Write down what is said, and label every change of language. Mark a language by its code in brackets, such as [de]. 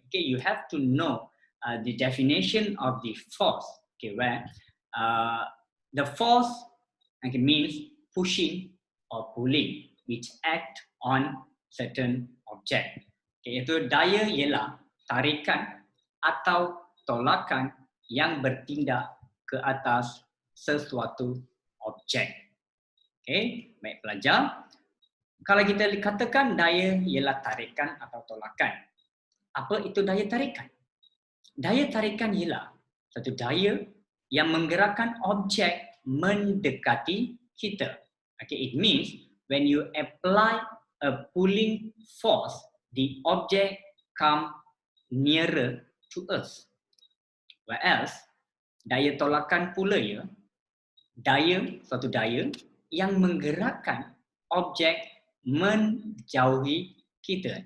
[en] You have to know the definition of the force. Where the force means pushing or pulling, which act on certain object. [ms] Iaitu daya ialah tarikan atau tolakan yang bertindak ke atas sesuatu objek. Baik pelajar. Kalau kita katakan daya ialah tarikan atau tolakan, apa itu daya tarikan? Daya tarikan ialah satu daya yang menggerakkan objek mendekati kita. [en] It means when you apply a pulling force, the object come nearer to us. [ms] Whereas daya tolakan pula ya, suatu daya yang menggerakkan objek menjauhi kita.